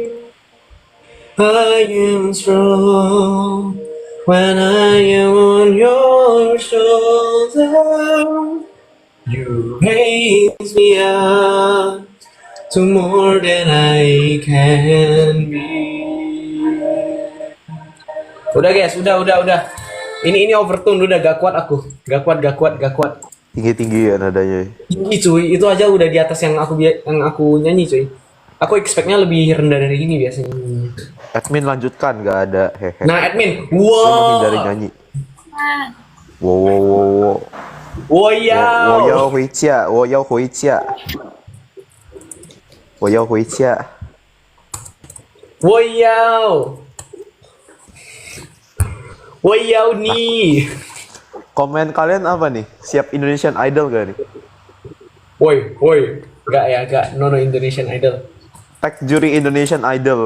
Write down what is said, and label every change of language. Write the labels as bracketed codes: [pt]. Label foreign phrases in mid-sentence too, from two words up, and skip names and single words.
[en] I am strong when I am on your shoulder. You raise me up to more than I can be. [id] Udah guys, udah. Ini overtune udah gak kuat aku. Gak kuat. Tinggi ya nadanya. Tinggi cuy, itu aja udah di atas yang aku nyanyi cuy. Aku expect-nya lebih rendah dari ini biasanya. Admin lanjutkan, nggak ada. Nah, admin. Lu menghindari Wow. nyanyi. Wow. Wow. [zh] 我要回家。 [id] Wow nih. Komen kalian apa nih? Siap Indonesian Idol gak nih? Woi. Gak. No Indonesian Idol. Tag juri Indonesian Idol.